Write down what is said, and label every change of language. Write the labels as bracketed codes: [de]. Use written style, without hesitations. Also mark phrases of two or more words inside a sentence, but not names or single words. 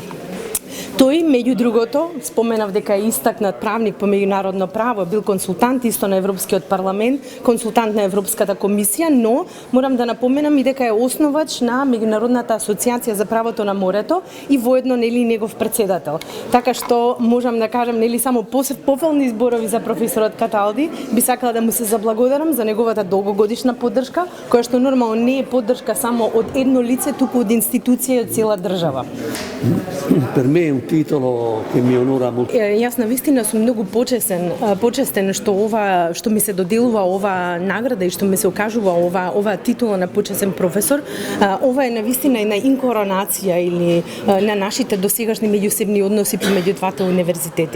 [mk] Тој, меѓу другото, споменав дека е истакнат правник по меѓународно право, бил консултант исто на Европскиот парламент, консултант на Европската комисија, но морам да напоменам и дека е основач на Меѓународната асоциација за правото на морето и воедно нели негов председател. Така што можам да кажам нели само пофални зборови за професорот Каталди, би сакала да му се заблагодарам за неговата долгогодишна поддршка, која што нормално не е поддршка само од едно лице, туку од институција и од цела држава. [it] Un titolo che mi onora molto. [mk] Јас навистина сум многу почестен што ми се доделува ова награда и што ми се окажува ова титула на почесен професор. Ова е навистина една инкоронација или на нашите досегашни меѓусебни односи помеѓу двата универзитети.